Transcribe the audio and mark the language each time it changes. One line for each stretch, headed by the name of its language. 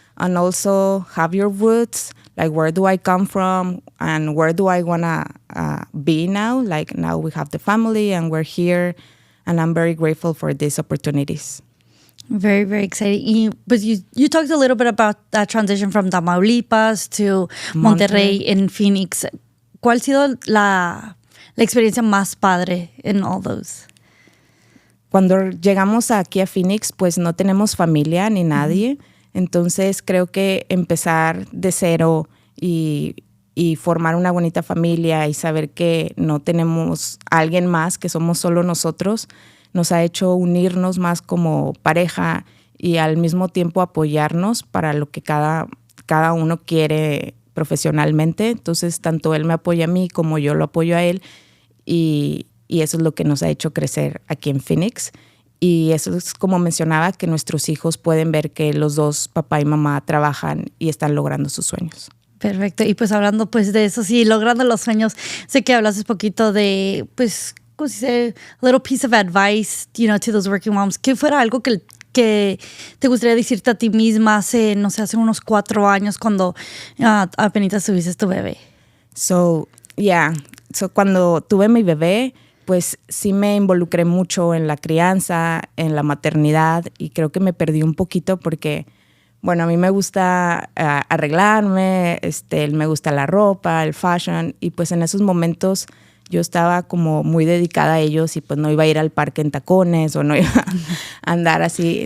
English: And also have your roots, where do I come from and where do I want to be now? Now we have the family and we're here, and I'm very grateful for these opportunities. Very, very exciting. But you talked a little bit about that transition from Tamaulipas to Monterrey in Phoenix.
Spanish: ¿Cuál ha sido la experiencia más padre
English: in all those?
Spanish: cuando llegamos aquí a Phoenix, pues no tenemos familia ni nadie. Entonces creo que empezar de cero y formar una bonita familia y saber que no tenemos a alguien más, que somos solo nosotros, nos ha hecho unirnos más como pareja y al mismo tiempo apoyarnos para lo que cada uno quiere profesionalmente. Entonces, tanto él me apoya a mí como yo lo apoyo a él y eso es lo que nos ha hecho crecer aquí en Phoenix. Y eso es como mencionaba, que nuestros hijos pueden ver que los dos, papá y mamá, trabajan y están logrando sus sueños. Perfecto. Y pues hablando pues de eso, sí, logrando los sueños, sé que hablaste poquito de, pues, ¿cómo se dice?
English: A little piece of advice, to those working moms.
Spanish: ¿Qué fuera algo que te gustaría decirte a ti misma hace, no sé, hace unos 4 años cuando apenas tuviste tu bebé? So cuando tuve mi bebé, pues sí me involucré mucho en la crianza, en la maternidad, y creo que me perdí un poquito porque, bueno, a mí me gusta arreglarme, me gusta la ropa, el fashion, y pues en esos momentos yo estaba como muy dedicada a ellos y pues no iba a ir al parque en tacones o no iba a andar así.